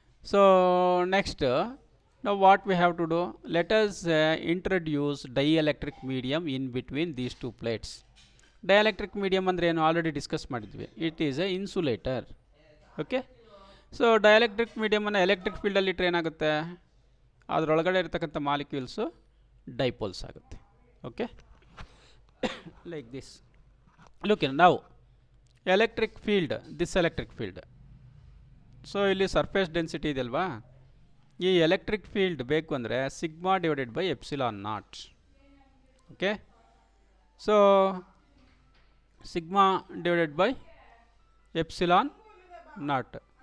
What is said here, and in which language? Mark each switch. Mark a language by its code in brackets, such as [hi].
[en] So next ನಾವು what we have to do, let us introduce dielectric medium in between these two plates. [kn] Dielectric medium ಅಂದರೆ ಏನು, already discuss ಮಾಡಿದ್ವಿ. [en] It is a insulator. [kn] Okay, so dielectric ಮೀಡಿಯಮನ್ನು electric ಫೀಲ್ಡಲ್ಲಿ ಇಟ್ಟರೆ ಏನಾಗುತ್ತೆ, ಅದರೊಳಗಡೆ ಇರತಕ್ಕಂಥ molecules dipoles ಆಗುತ್ತೆ. [en] Okay, like this. Look here, now electric field, this electric field. [kn] So ಇಲ್ಲಿ ಸರ್ಫೇಸ್ ಡೆನ್ಸಿಟಿ ಇದೆಯಲ್ವಾ, ಈ ಎಲೆಕ್ಟ್ರಿಕ್ ಫೀಲ್ಡ್ ಬೇಕು ಅಂದರೆ sigma divided by epsilon naught. [en] Okay, so sigma divided by epsilon naught.